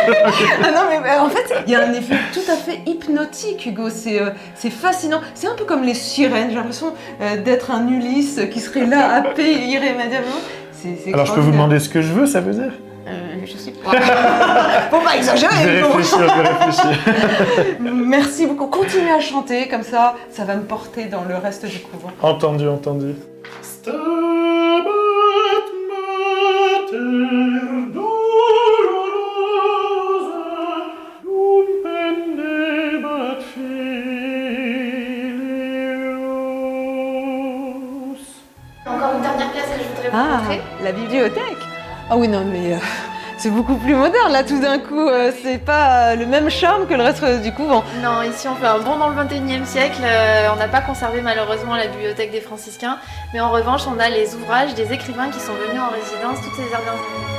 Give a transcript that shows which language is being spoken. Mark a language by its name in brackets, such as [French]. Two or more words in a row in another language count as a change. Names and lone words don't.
[French] Ah non mais en fait il y a un effet tout à fait hypnotique, Hugo, c'est fascinant, c'est un peu comme les sirènes, j'ai l'impression d'être un Ulysse qui serait là happé irrémédiablement. Alors je peux vous demander ce que je veux, ça veut dire? Je sais pas. Faut pas exagérer. Je vais réfléchir. Merci beaucoup, continuez à chanter, comme ça va me porter dans le reste du couvent. Entendu, entendu. [Latin] Stabat Mater dolorosa, dum pendebat filius. [French] Encore une dernière pièce que je voudrais vous Ah, montrer. la bibliothèque. Ah oui, non, mais c'est beaucoup plus moderne, là, tout d'un coup. C'est pas le même charme que le reste du couvent. Non, ici on fait un bond dans le 21e siècle. On n'a pas conservé malheureusement la bibliothèque des franciscains, mais en revanche on a les ouvrages des écrivains qui sont venus en résidence toutes ces dernières années.